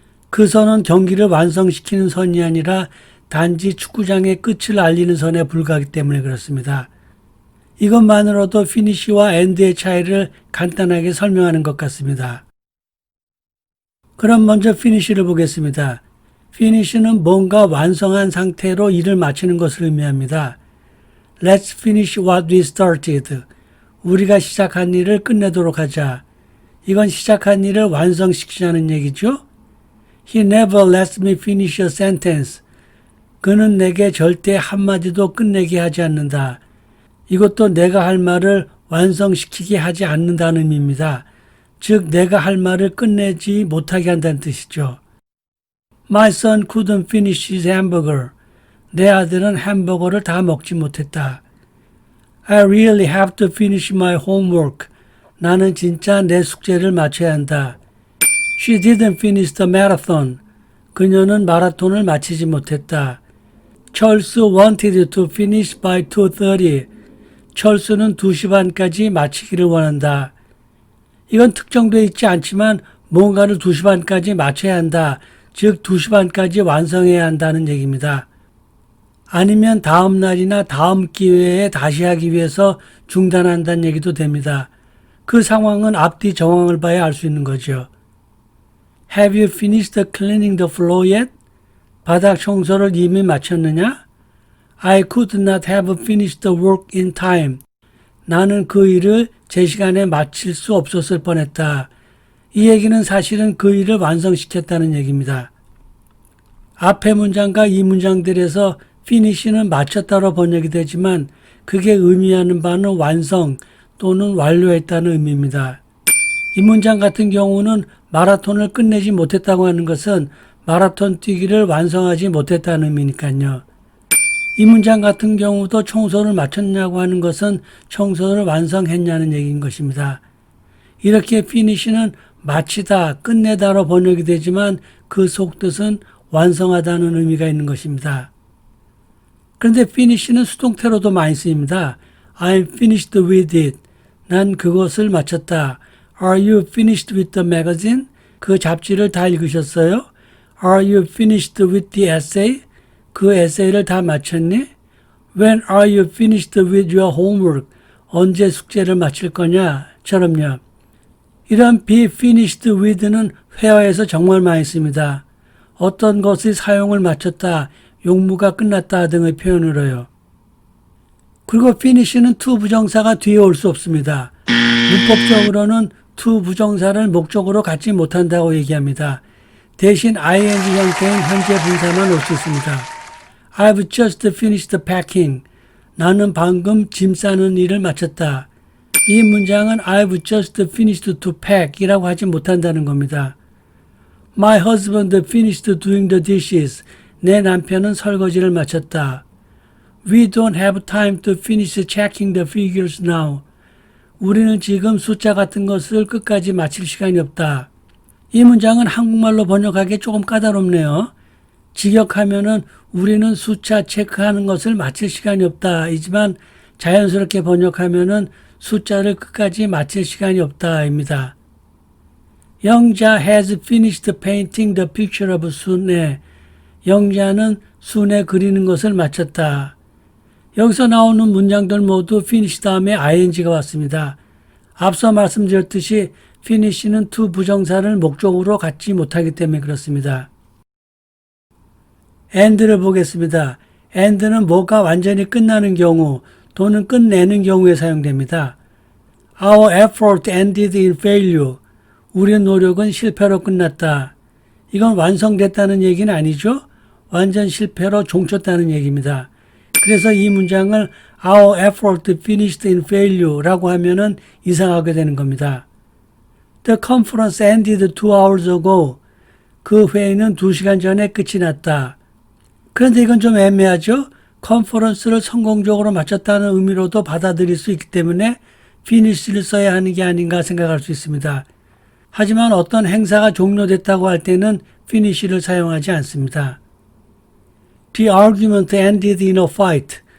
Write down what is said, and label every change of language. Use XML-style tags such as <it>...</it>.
<ko>그 선은 경기를 완성시키는 선이 아니라 단지 축구장의 끝을 알리는 선에 불과하기 때문에 그렇습니다. 이것만으로도 finish와 end의 차이를 간단하게 설명하는 것 같습니다. 그럼 먼저 finish를 보겠습니다. finish는 뭔가 완성한 상태로 일을 마치는 것을 의미합니다.</ko> <en>Let's finish what we started.</en> <ko>우리가 시작한 일을 끝내도록 하자. 이건 시작한 일을 완성시키자는 얘기죠.</ko> <en>He never lets me finish a sentence.</en> <ko>그는 내게 절대 한마디도 끝내게 하지 않는다. 이것도 내가 할 말을 완성시키게 하지 않는다는 의미입니다. 즉 내가 할 말을 끝내지 못하게 한다는 뜻이죠.</ko> <en>My son couldn't finish his hamburger.</en> <ko>내 아들은 햄버거를 다 먹지 못했다.</ko> <en>I really have to finish my homework.</en> <ko>나는 진짜 내 숙제를 마쳐야 한다.</ko> <en>She didn't finish the marathon.</en> <ko>그녀는 마라톤을 마치지 못했다.</ko> <en>철수 wanted to finish by 2:30.</en> <ko>철수는 2시 반까지 마치기를 원한다. 이건 특정되어 있지 않지만 뭔가를 2시 반까지 마쳐야 한다. 즉 2시 반까지 완성해야 한다는 얘기입니다. 아니면 다음 날이나 다음 기회에 다시 하기 위해서 중단한다는 얘기도 됩니다. 그 상황은 앞뒤 정황을 봐야 알 수 있는 거죠.</ko> <en>Have you finished cleaning the floor yet?</en> <ko>바닥 청소를 이미 마쳤느냐?</ko> <en>I could not have finished the work in time.</en> <ko>나는 그 일을 제 시간에 마칠 수 없었을 뻔했다. 이 얘기는 사실은 그 일을 완성시켰다는 얘기입니다. 앞의 문장과 이 문장들에서 finish는 마쳤다로 번역이 되지만 그게 의미하는 바는 완성 또는 완료했다는 의미입니다. 이 문장 같은 경우는 마라톤을 끝내지 못했다고 하는 것은 마라톤 뛰기를 완성하지 못했다는 의미니까요. 이 문장 같은 경우도 청소를 마쳤냐고 하는 것은 청소를 완성했냐는 얘기인 것입니다. 이렇게 finish는 마치다, 끝내다로 번역이 되지만 그 속뜻은 완성하다는 의미가 있는 것입니다. 그런데 finish는 수동태로도 많이 쓰입니다.</ko> <en>I'm finished with it.</en> <ko>난 그것을 마쳤다.</ko> <en>Are you finished with the magazine?</en> <ko>그 잡지를 다 읽으셨어요?</ko> <en>Are you finished with the essay?</en> <ko>그 에세이를 다 마쳤니?</ko> <en>When are you finished with your homework?</en> <ko>언제 숙제를 마칠 거냐? 처럼요. 이런 be finished with는 회화에서 정말 많이 씁니다. 어떤 것의 사용을 마쳤다, 용무가 끝났다 등의 표현으로요. 그리고 finish는 to 부정사가 뒤에 올 수 없습니다. 문법적으로는 to 부정사를 목적으로 갖지 못한다고 얘기합니다. 대신 ing 형태인 현재 분사만 올 수 있습니다.</ko> <en>I've just finished packing.</en> <ko>나는 방금 짐 싸는 일을 마쳤다. 이 문장은</ko> <en>I've just finished to pack</en> <ko>이라고 하지 못한다는 겁니다.</ko> <en>My husband finished doing the dishes.</en> <ko>내 남편은 설거지를 마쳤다.</ko> <en>We don't have time to finish checking the figures now.</en> <ko>우리는 지금 숫자 같은 것을 끝까지 마칠 시간이 없다. 이 문장은 한국말로 번역하기 조금 까다롭네요. 직역하면은 우리는 숫자 체크하는 것을 마칠 시간이 없다. 이지만 자연스럽게 번역하면은 숫자를 끝까지 마칠 시간이 없다입니다.</ko> <en>영자 has finished painting the picture of 순애.</en> <ko>영자는 순애 그리는 것을 마쳤다. 여기서 나오는 문장들 모두 finish 다음에 ing가 왔습니다. 앞서 말씀드렸듯이 finish는 to 부정사를 목적으로 갖지 못하기 때문에 그렇습니다. end를 보겠습니다. end는 뭐가 완전히 끝나는 경우 또는 끝내는 경우에 사용됩니다.</ko> <en>Our effort ended in failure.</en> <ko>우리의 노력은 실패로 끝났다. 이건 완성됐다는 얘기는 아니죠. 완전 실패로 종쳤다는 얘기입니다. 그래서 이 문장을</ko> <en>Our effort finished in failure</en> <ko>라고 하면은 이상하게 되는 겁니다.</ko> <en>The conference ended 2 hours ago.</en> <ko>그 회의는 2시간 전에 끝이 났다. 그런데 이건 좀 애매하죠? 컨퍼런스를 성공적으로 마쳤다는 의미로도 받아들일 수 있기 때문에 finish를 써야 하는 게 아닌가 생각할 수 있습니다. 하지만 어떤 행사가 종료됐다고 할 때는 finish를 사용하지 않습니다.</ko> <en>The argument ended in a fight.</en>